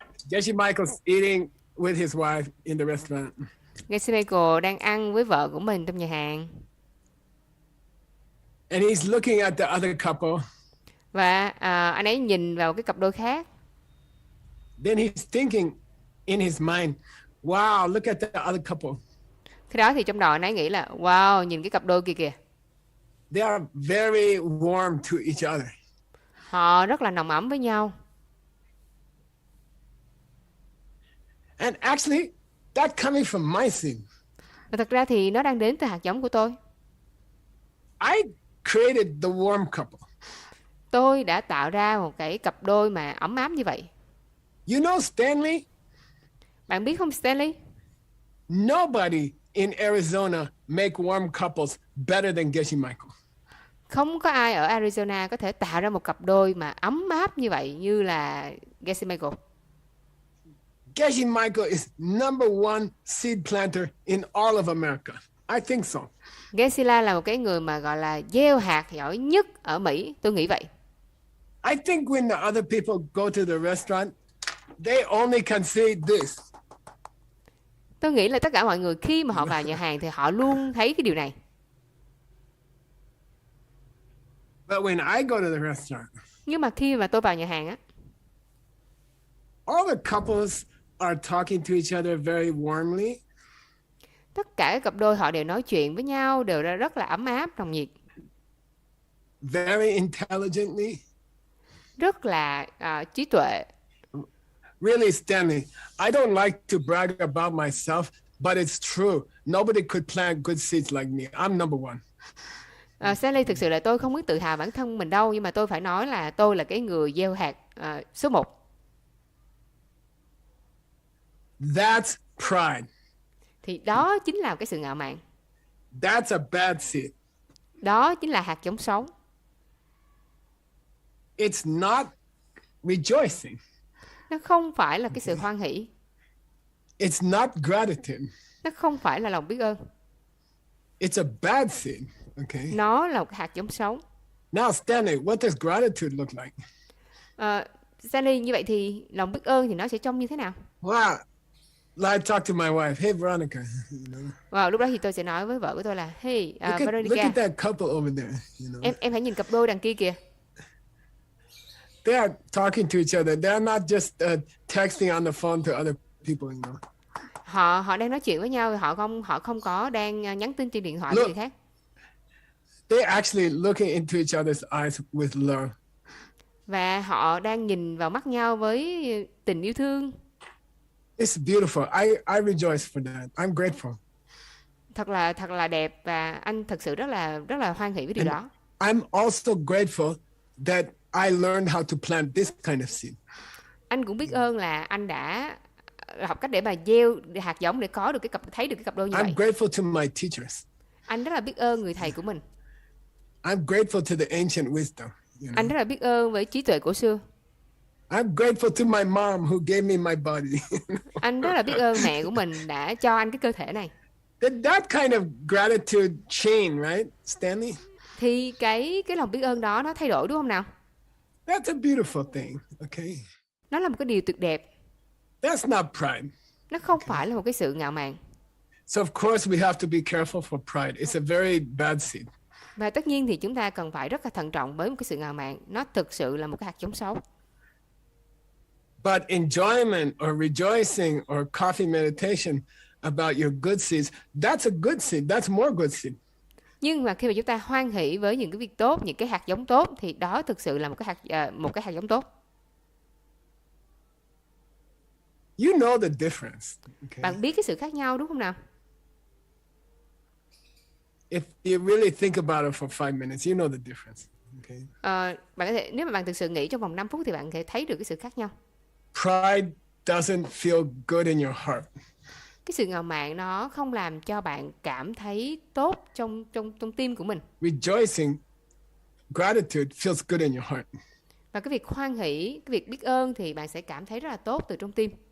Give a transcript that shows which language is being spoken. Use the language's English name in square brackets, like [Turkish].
[English] Jesse Michael's eating with his wife in the restaurant. [Vietnamese] Jesse Michael đang ăn với vợ của mình trong nhà hàng. [English] And he's looking at the other couple. [Vietnamese] Và anh ấy nhìn vào cái cặp đôi khác. [English] Then he's thinking in his mind, wow, look at the other couple. [Vietnamese] Khi đó thì trong đầu anh ấy nghĩ là wow, nhìn cái cặp đôi kia kìa. [English] They are very warm to each other. [Vietnamese] Họ rất là nồng ấm với nhau. [English] And actually, that's coming from my sin. [Vietnamese] Và thật ra thì nó đang đến từ hạt giống của tôi. [English] I created the warm couple. [Vietnamese] Tôi đã tạo ra một cái cặp đôi mà ấm áp như vậy. [English] You know, Stanley, [Vietnamese] Bạn biết không Stanley? [English] nobody in Arizona make warm couples better than Geshe Michael. [Vietnamese] Không có ai ở Arizona có thể tạo ra một cặp đôi mà ấm áp như vậy như là Jesse Michael. [English] Geshe Michael is number one seed planter in all of America. I think so. [Vietnamese] Gesila là một cái người mà gọi là gieo hạt giỏi nhất ở Mỹ, tôi nghĩ vậy. [English] I think when the other people go to the restaurant, they only can see this. [Vietnamese] Tôi nghĩ là tất cả mọi người khi mà họ vào nhà hàng thì họ luôn thấy cái điều này. [English] But when I go to the restaurant, [Vietnamese] Nhưng mà khi mà tôi vào nhà hàng á, [English] all the couples are talking to each other very warmly. [Vietnamese] tất cả các cặp đôi họ đều nói chuyện với nhau, đều rất là ấm áp, nồng nhiệt. [English] Very intelligently. [Vietnamese] Rất là trí tuệ. [English] Really, Stanley, I don't like to brag about myself, but it's true. Nobody could plant good seeds like me. I'm number one. [Vietnamese] Stanley, thực sự là tôi không biết tự hào bản thân mình đâu, nhưng mà tôi phải nói là tôi là cái người gieo hạt số 1. [English] That's pride. [Vietnamese] Thì đó chính là cái sự ngạo mạn. [English] That's a bad seed. [Vietnamese] Đó chính là hạt giống xấu. [English] It's not rejoicing. [Vietnamese] Nó không phải là cái sự hoan hỷ. [English] It's not gratitude. [Vietnamese] Nó không phải là lòng biết ơn. [English] It's a bad seed. Okay. [Vietnamese] Nó là một hạt giống xấu. [English] Now, Stanley, what does gratitude look like? [Vietnamese] Stanley, như vậy thì lòng biết ơn thì nó sẽ trông như thế nào? [English] Wow. I talk to my wife. Hey, Veronica. You know? [Vietnamese] Wow, lúc đó thì tôi sẽ nói với vợ của tôi là hey, Look Veronica, [English] at that couple over there. You know? [Vietnamese] em hãy nhìn cặp đôi đằng kia kìa. [English] They are talking to each other. They are not just texting on the phone to other people. You know? [Vietnamese] Họ đang nói chuyện với nhau, họ không có đang nhắn tin trên điện thoại với người khác. [English] They're actually looking into each other's eyes with love. [Vietnamese] Và họ đang nhìn vào mắt nhau với tình yêu thương. [English] It's beautiful. I rejoice for that. I'm grateful. [Vietnamese] Thật là đẹp và anh thật sự rất là hoan hỷ với điều đó. [English] I'm also grateful that I learned how to plant this kind of seed. [Vietnamese] Anh cũng biết ơn là anh đã học cách để mà gieo hạt giống để có được thấy được cái cặp đôi như vậy. [English] I'm grateful to my teachers. [Vietnamese] Anh rất là biết ơn người thầy của mình. [English] I'm grateful to the ancient wisdom. [Vietnamese] Anh rất là biết ơn với trí tuệ cổ xưa. [English] I'm grateful to my mom who gave me my body. [Vietnamese] Anh rất là biết ơn mẹ của mình đã cho anh cái cơ thể này. [English] That kind of gratitude chain, right, Stanley? [Vietnamese] Thì cái lòng biết ơn đó nó thay đổi đúng không nào? [English] That's a beautiful thing, okay? [Vietnamese] Nó là một cái điều tuyệt đẹp. [English] That's not pride. [Vietnamese] Nó không phải là một cái sự ngạo mạn. [English] So of course we have to be careful for pride. It's a very bad seed. [Vietnamese] Và tất nhiên thì chúng ta cần phải rất là thận trọng với một cái sự ngạo mạn. Nó thực sự là một cái hạt giống xấu. [English] But enjoyment or rejoicing or coffee meditation about your good seeds, that's a good seed. That's more good seed. [Vietnamese] Nhưng mà khi mà chúng ta hoan hỷ với những cái việc tốt, những cái hạt giống tốt thì đó thực sự là một cái hạt giống tốt. [English] You know the difference. Okay? [Vietnamese] Bạn biết cái sự khác nhau đúng không nào? [English] If you really think about it for 5 minutes, you know the difference. Okay? [Vietnamese] Bạn có thể, nếu mà bạn thực sự nghĩ trong vòng 5 phút thì bạn có thể thấy được cái sự khác nhau. [English] Pride doesn't feel good in your heart. [Vietnamese] Cái sự ngạo mạn nó không làm cho bạn cảm thấy tốt trong tim của mình. [English] Rejoicing, gratitude feels good in your heart. [Vietnamese] Và cái việc hoan hỷ, cái việc biết ơn thì bạn sẽ cảm thấy rất là tốt từ trong tim.